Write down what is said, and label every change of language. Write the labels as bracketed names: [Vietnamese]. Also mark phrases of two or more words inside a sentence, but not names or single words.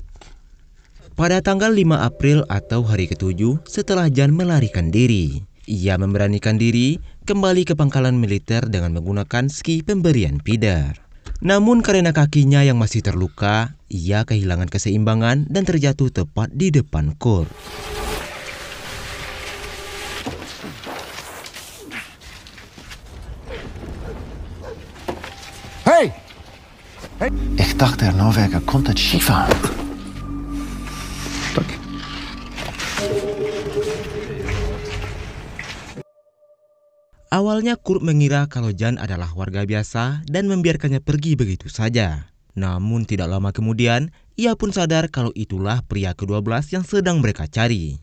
[Indonesian] Pada tanggal 5 April atau hari ke-7 setelah Jan melarikan diri, ia memberanikan diri kembali ke pangkalan militer dengan menggunakan ski pemberian Peter. Namun karena kakinya yang masih terluka, ia kehilangan keseimbangan dan terjatuh tepat di depan Kurt. [German] Hey! Ich dachte, der Norweger konnte Skifahren. [Indonesian] Awalnya Kurt mengira kalau Jan adalah warga biasa dan membiarkannya pergi begitu saja. Namun tidak lama kemudian, ia pun sadar kalau itulah pria ke-12 yang sedang mereka cari.